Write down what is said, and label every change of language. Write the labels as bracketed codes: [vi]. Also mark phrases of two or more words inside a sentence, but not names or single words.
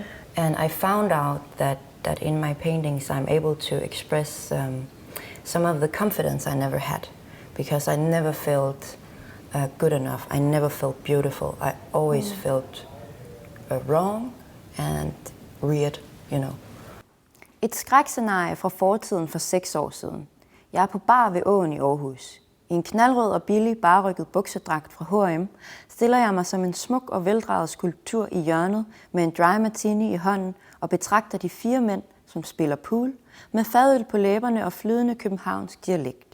[en] And I found out that in my paintings I'm able to express some of the confidence I never had, because I never felt good enough. I never felt beautiful. I always felt wrong and weird, you know. [da] Et skrækscenarie fra fortiden for 6 år siden. Jeg er på bar ved åen i Aarhus. I en knaldrød og billig barrykket buksedragt fra H&M stiller jeg mig som en smuk og veldraget skulptur i hjørnet med en [en] dry martini [da] i hånden og betragter de 4 mænd, som spiller pool, med fadøl på læberne og flydende københavnsk dialekt.